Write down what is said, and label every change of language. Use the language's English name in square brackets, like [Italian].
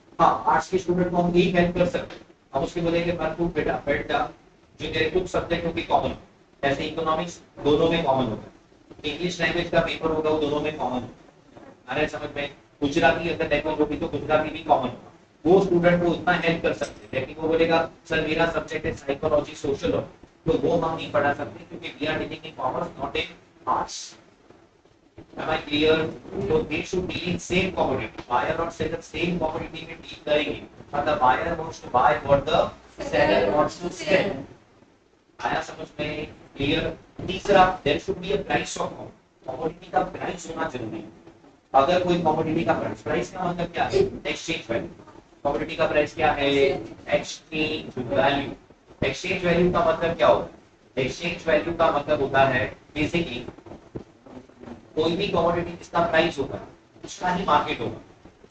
[Hindi] हाँ, आर्ट्स के स्टूडेंट को हम यही हेल्प कर सकते हैं, हम उसके बोलेंगे पर तू बेटा बेटा जो तेरे कुछ सब्जेक्टों की कॉमन, ऐसे इकोनॉमिक्स दोनों में कॉमन होता है, इंग्लिश लैंग्वेज का पेपर होगा वो दोनों में कॉमन होता है, अरे समझ में? गुजराती अगर लैंग्वेज होगी तो गुजराती भी कॉमन होगा, वो स्टूडेंट को उतना हेल्प कर सकते हैं, लेकिन वो बोलेगा सर मेरा सब्जेक्ट है साइकोलॉजी सोशल, तो वो हम नहीं पढ़ा सकते क्योंकि [English] We are dealing in commerce not in arts. Am I clear? So they should deal in same commodity. Buyer और seller same commodity में deal करेंगे, मतलब buyer wants to buy what the seller wants to sell। [Hindi] आया समझ में? [English] Clear. [Hindi] तीसरा, [English] there should be a price of commodity [Hindi] का price होना जरूरी है। अगर कोई कमोडिटी का प्राइस का मतलब क्या है? Exchange value. कमोडिटी का प्राइस क्या है? Exchange value. एक्सचेंज वैल्यू का मतलब क्या होता है? एक्सचेंज वैल्यू का मतलब होता है बेसिकली कोई भी कमोडिटी जिसका प्राइस होगा उसका ही मार्केट होगा।